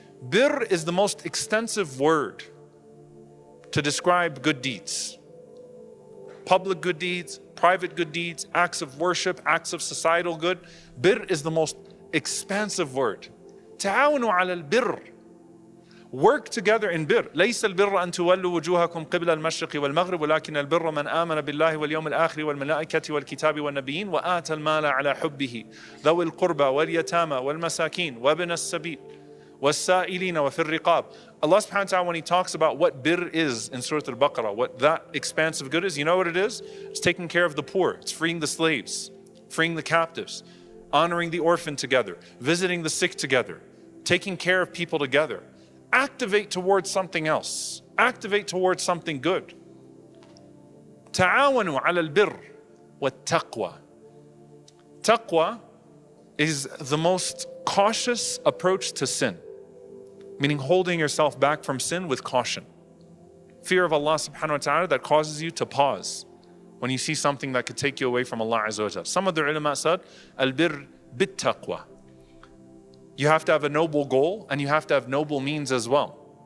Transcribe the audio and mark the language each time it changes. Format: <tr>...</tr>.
<en>Bir is the most extensive word to describe good deeds. Public good deeds, private good deeds, acts of worship, acts of societal good. Bir is the most expansive word.</en> <ar>تعاونوا على البر.</ar> <en>Work together in bir.</en> <ar>ليس البر أن تولوا وجوهكم قبل المشرق والمغرب ولكن البر من آمن بالله واليوم الآخر والملائكة والكتاب والنبيين وآتى المال على حبه ذوي القربى واليتامى والمساكين وابن السبيل والسائلين وفي الرقاب.</ar> <en>Allah subhanahu wa ta'ala, when He talks about what bir is in Surah Al-Baqarah, what that expansive good is, you know what it is? It's taking care of the poor. It's freeing the slaves, freeing the captives, honoring the orphan together, visiting the sick together, taking care of people together. Activate towards something else. Activate towards something good.</en> <ar>تعاونوا على البر والتقوى.</ar> <en>Taqwa is the most cautious approach to sin, meaning holding yourself back from sin with caution. Fear of Allah subhanahu wa ta'ala that causes you to pause when you see something that could take you away from Allah azza wa jal. Some of the ulama said,</en> <ar>al-bir bit-taqwa.</ar> <en>You have to have a noble goal and you have to have noble means as well.</en>